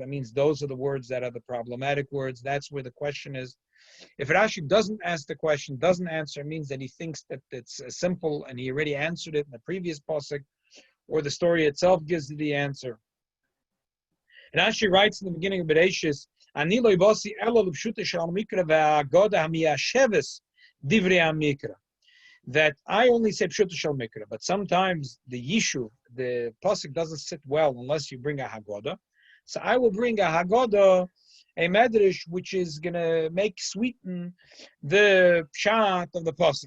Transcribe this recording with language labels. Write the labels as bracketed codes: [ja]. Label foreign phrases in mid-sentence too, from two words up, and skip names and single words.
[en] That means those are the words that are the problematic words. That's where the question is. If Rashi doesn't ask the question, doesn't answer, it means that he thinks that it's simple and he already answered it in the previous posuk, or the story itself gives the answer. And Rashi writes in the beginning of Bereshis, [he] "אני לא באתי אלא לפשוטו של מקרא ולאגדה המיישבת דברי המקרא." [en] That I only say [he] פשוטו של מקרא, [en] but sometimes the Yishuv, the posuk doesn't sit well unless you bring a Haggadah. So I will bring a Haggadah, a Medrash, which is going to sweeten the Pshat of the posuk.